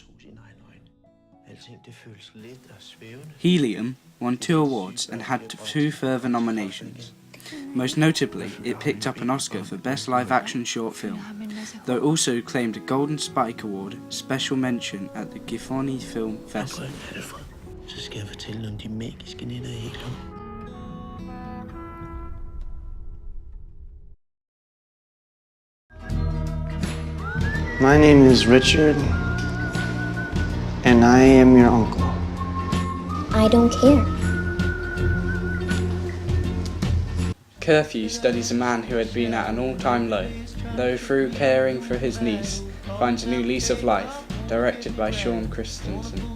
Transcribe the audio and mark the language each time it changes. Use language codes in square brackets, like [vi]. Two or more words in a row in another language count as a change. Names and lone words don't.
[en] Helium won 2 awards and had 2 further nominations. Most notably, it picked up an Oscar for Best Live-Action Short Film, though it also claimed a Golden Spike Award special mention at the Gifhorn Film Festival. [da] Så skal jeg fortælle om de magiske nætter i Helium. [en] My name is Richard, and I am your uncle. I don't care. Curfew studies a man who had been at an all-time low, though through caring for his niece, finds a new lease of life, directed by Sean Christensen.